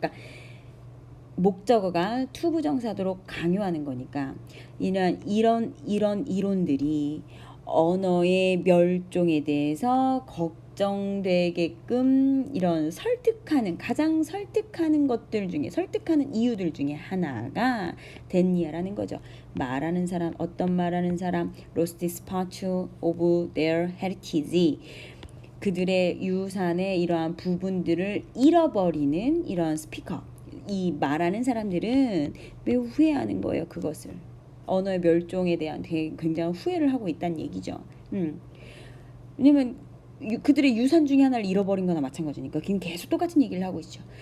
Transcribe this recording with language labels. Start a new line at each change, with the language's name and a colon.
Korean: 그러니까 목적어가 투부정사도록 강요하는 거니까 이런 이론들이 언어의 멸종에 대해서 걱정되게끔 이런 가장 설득하는 이유들 중에 하나가 됐냐라는 거죠. 어떤 말하는 사람
English: lost this part of their heritage.
Korean: 그들의 유산의 이러한 부분들을 잃어버리는 이런 스피커. 이 말하는 사람들은 매우 후회하는 거예요. 그것을. 언어의 멸종에 대한 굉장한 후회를 하고 있다는 얘기죠. 왜냐면 그들의 유산 중에 하나를 잃어버린 거나 마찬가지니까 계속 똑같은 얘기를 하고 있죠.